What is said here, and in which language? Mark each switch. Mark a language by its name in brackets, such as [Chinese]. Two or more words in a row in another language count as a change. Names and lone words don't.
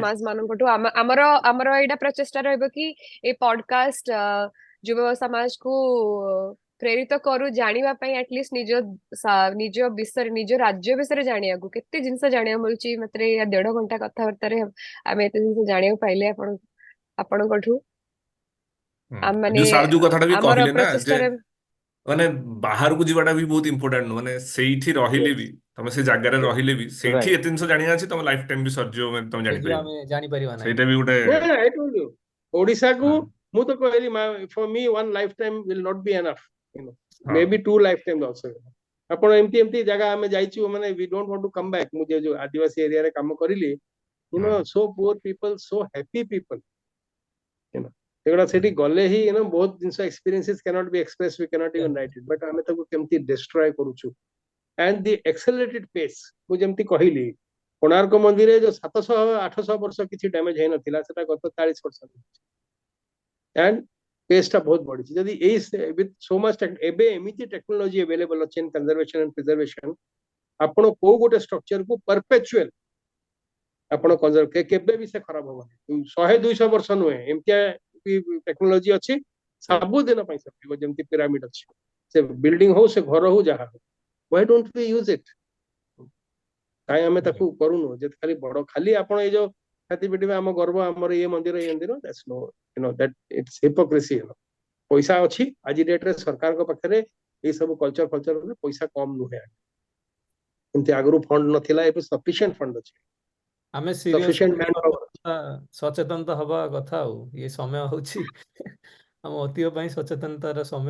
[Odia] ସମାଜ ମାନଙ୍କଠୁ ଆମର ଆମର ଏଇଟା ପ୍ରଚେଷ୍ଟା ରହିବ କି ଏ ପଡକାଷ୍ଟ ଯୁବ ସମାଜକୁ ପ୍ରେରିତ କରୁ ଜାଣିବା ପାଇଁ ଆଟଲିଷ୍ଟ ନିଜ ବିଷୟରେ ନିଜ ରାଜ୍ୟ ବିଷୟରେ ଜାଣିବାକୁ କେତେ ଜିନିଷ ଜାଣିବାକୁ ମିଳୁଛି ମାତ୍ର ଏଇ 1.5 ଘଣ୍ଟା କଥାବାର୍ତ୍ତାରେ ଆମେ ଏତେ ଜିନିଷ ଜାଣିବାକୁ ପାଇଲେ ଆପଣଙ୍କଠୁ ମାନେ ଯୋଉ ସାର୍ ଯୋଉ କଥାଟା ବି ଆମର କହିଲେ ନା ଯେ ପ୍ରଚେଷ୍ଟାରେ ମାନେ ବାହାରକୁ ଯିବାଟା ବି ବହୁତ ଇମ୍ପୋର୍ଟାଣ୍ଟ ନୁହଁ, ମାନେ ସେଇଠି ରହିଲେ [English] Yes. [Odia] ବି ତମେ ସେ ଜାଗାରେ [English] Yes. [Odia] ରହିଲେ ବି ସେଇଠି ରାଇଟ ଏତେ ଜିନିଷ ଜାଣିବା ଅଛି ତମ [English] life time [Odia] ବି ସରିଯିବ, ମାନେ ତମେ ହେଇଯିବ, ଜାଣିପାରିବନି। ଆମେ ଜାଣିପାରିବା ନାହିଁ। ସେଇଟା ବି ଗୋଟେ [English] No, no, I told you. [Odia] ଓଡିଶାକୁ ହଁ [English] ମୁଁ ତ କହିଲି for me one lifetime will not be enough, you know. [Odia] ହଁ [English] Maybe 2 lifetimes also. [Odia] ଆପଣ ଏମିତି ଏମିତି ଜାଗା ଆମେ ଯାଇଛୁ ମାନେ [English] we don't want to come back। [Odia] ମୁଁ ଯୋଉ ଆଦିବାସୀ ଏରିଆରେ କାମ କରିଲି, [English] you [Odia] ହୁଁ [English] know, so poor people, so happy people, you know। [Odia] ସେଗୁଡା ହୁଁ ସେଠି ଗଲେ ହିଁ you know ବହୁତ ଜିନିଷ [English] experiences cannot be expressed, we cannot even write it, but [Odia] ଆମେ ତାକୁ କେମିତି destroy କରୁଛୁ [English] and the accelerated pace। [Odia] ମୁଁ ଯେମିତି କହିଲି କୋଣାର୍କ ମନ୍ଦିରରେ ଯୋଉ 700-800 ବର୍ଷ କିଛି ଡ୍ୟାମେଜ ହେଇନଥିଲା ସେଟା ଗତ 40 ବର୍ଷ [English] and pace [Odia] ଟା ବହୁତ ବଢିଛି। ଯଦି ଏଇ [English] with so much [Odia] ଏବେ ଏମିତି ଟେକ୍ନୋଲୋଜି available ଅଛି [English] in conservation and preservation, [Odia] ଆପଣ କୋଉ ଗୋଟେ structure କୁ perpetual ଆପଣ କନଜର୍ଭ କେବେ ବି ସେ ଖରାପ ହବନି, 100-200 ବର୍ଷ ନୁହେଁ, ଏମିତିଆ ଟେକ୍ନୋଲୋଜି ଅଛି ସବୁଦିନ ପାଇଁ ସେ ଯେମିତି ପିରାମିଡ ଅଛି, ସେ ବିଲ୍ଡିଂ ହଉ ସେ ଘର ହଉ ଯାହା ହଉ, why don't we use it? କାହିଁ ଆମେ ତାକୁ କରୁନୁ ଯେ ଖାଲି ବଡ ଖାଲି ଆପଣ ଏଇ ଯୋଉ ଛାତି ପିଟିବେ ଆମ ଗର୍ବ ଆମର ଇଏ ମନ୍ଦିର [English] that's no, you know, that it's hypocrisy, you know। [Odia] ପଇସା ଅଛି ଆଜି ଡେଟରେ ସରକାରଙ୍କ ପାଖରେ ଏଇ ସବୁ କଲଚର ପଇସା କମ ନୁହେଁ, ଏମିତି ଆଗରୁ ଫଣ୍ଡ ନଥିଲା, ଏବେ [English] sufficient fund [Odia] ଅଛି, ଆମେ ସିରିୟସ [English] sufficient man power [Odia] ଅଛି। ସଚେତନତା ହବା କଥା, ଆଉ ଇଏ ସମୟ ହଉଛି ଆମ ଐତିହ୍ୟ ପାଇଁ ସଚେତନତାର ସମୟ।